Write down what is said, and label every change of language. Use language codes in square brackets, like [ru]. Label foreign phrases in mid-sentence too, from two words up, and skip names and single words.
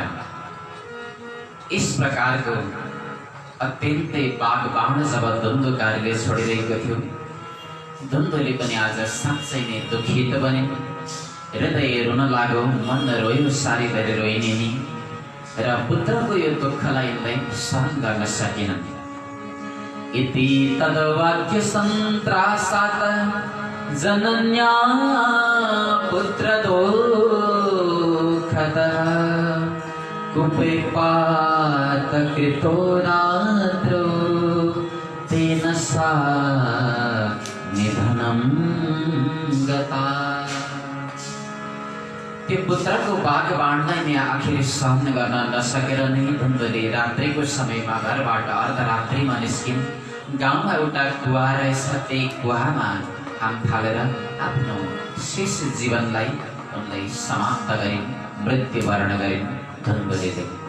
[ne] इस प्रकारको अत्यन्तै बागबाण जब धुन्धुकारीले छोडिरहेको थियो, धुन्धुली पनि आज साँच्चै नै दुखित बने, हृदय रुन लाग्यो, मन रोयो, सारी धेरै रोइने नि, र पुत्रको यो दुःखलाई सहन गर्न सकेनन्। [sa] इति तद्वाक्य सन्त्रासात् जनन्या पुत्र दुःखतः कुपिपात कृतो रात्रो तेन सा निधनं गता। [ne] त्यो पुत्रको बागबाणलाई नै आखिर सहन गर्न नसकेर नै धुन्धुली रात्रिको समयमा घरबाट अर्धरात्रिमा निस्किन्। गाउँमा एउटा कुवा रहेछ, त्यही कुवामा हाम फालेर आफ्नो शेष जीवनलाई उनले समाप्त गरिन्, मृत्युवरण गरिन् धुन्धुलीले।